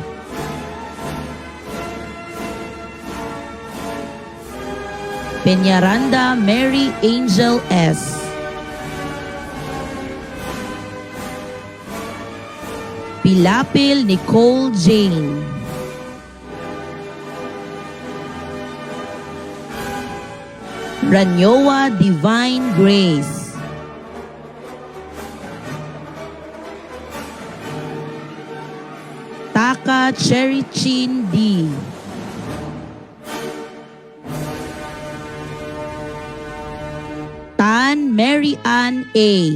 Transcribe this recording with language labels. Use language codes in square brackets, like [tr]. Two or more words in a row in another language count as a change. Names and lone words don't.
[ilo] Peñaranda Mary Angel S. Pilapil Nicole Jane. Ranyowa Divine Grace. Taka Cherry Chin D. Tan Mary Ann A.